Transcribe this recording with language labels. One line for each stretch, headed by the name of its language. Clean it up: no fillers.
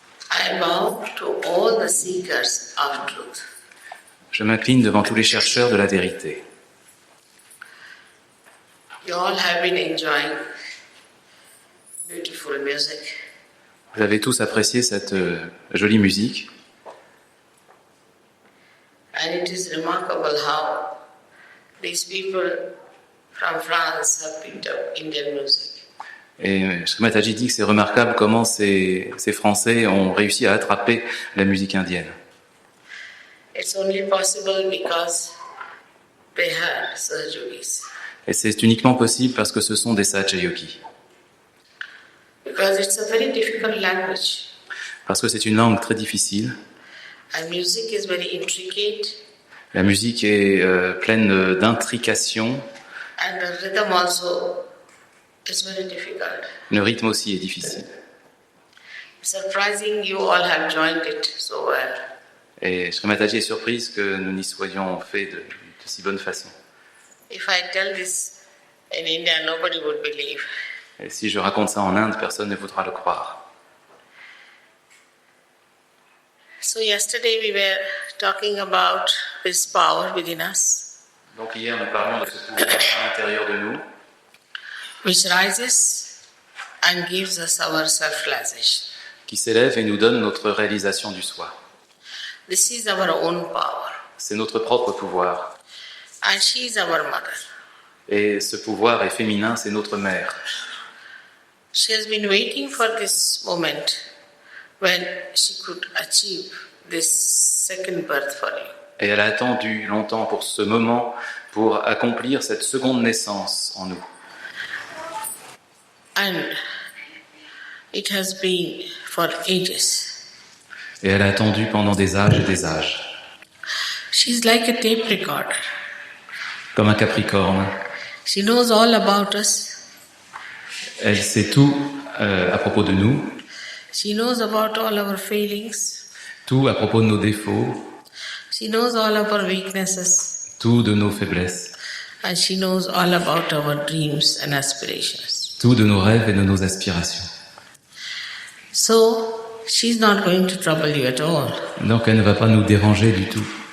English: I bow to all the seekers of truth.
French: Je m'incline devant tous les chercheurs de la vérité.
English: You all have been enjoying beautiful music.
French: Vous avez tous apprécié cette jolie musique.
English: And it is remarkable how these people from France have picked up Indian music.
French: Et Sri Mataji dit que c'est remarquable comment ces Français ont réussi à attraper la musique indienne.
English: It's only possible because they had Sahajogis.
French: Et c'est uniquement possible parce que ce sont des Sahaja-yogis.
English: Because it's a very difficult language.
French: Parce que c'est une langue très difficile.
English: And music is very intricate.
French: La musique est pleine d'intrications.
English: And the rhythm also is very difficult.
French: Le rythme aussi est difficile.
English: Surprising you all have joined it so well.
French: Et Sri Mataji est surprise que nous n'y soyons faits de si bonne façon.
English: If I tell this in India, nobody would believe.
French: Et si je raconte ça en Inde, personne ne voudra le croire.
English: So yesterday we were talking about this power within us,
French: Donc hier, nous parlons de ce pouvoir à l'intérieur de nous,
English: which rises and gives us our self-realization.
French: qui s'élève et nous donne notre réalisation du soi.
English: This is our own power.
French: C'est notre propre pouvoir.
English: And she is our mother.
French: Et ce pouvoir est féminin, c'est notre mère.
English: She has been waiting for this moment when she could achieve this second birth for you.
French: Et elle a attendu longtemps pour ce moment, pour accomplir cette seconde naissance en nous.
English: And it has been for ages.
French: Et elle a attendu pendant des âges et des âges.
English: She's like a tape recorder.
French: Comme un capricorne.
English: She knows all about us.
French: Elle sait tout à propos de nous,
English: She knows about all our failings.
French: tout à propos de nos défauts,
English: She knows all of our weaknesses.
French: tout de nos faiblesses,
English: And she knows all about our dreams and aspirations.
French: tout de nos rêves et de nos aspirations.
English: So, she's not going to trouble you at all.
French: Donc elle ne va pas nous déranger du tout.